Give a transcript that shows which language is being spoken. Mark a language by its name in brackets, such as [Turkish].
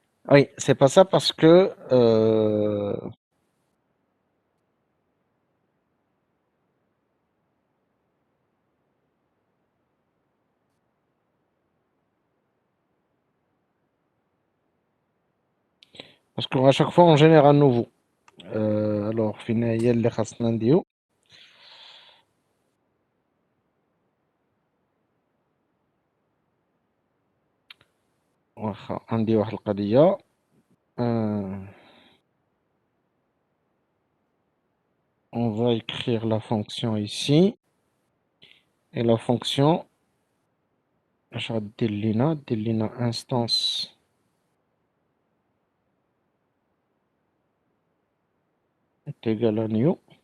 [French] Oui, c'est pas ça parce que qu'à chaque fois on génère un nouveau. [Arabic] Alors, فين اللي خاصنا نديرو؟ واخا عندي واحد القضية. [French] On va écrire la fonction ici. Et la fonction, je vais [Arabic] دير لينا [French] instance est égal à new.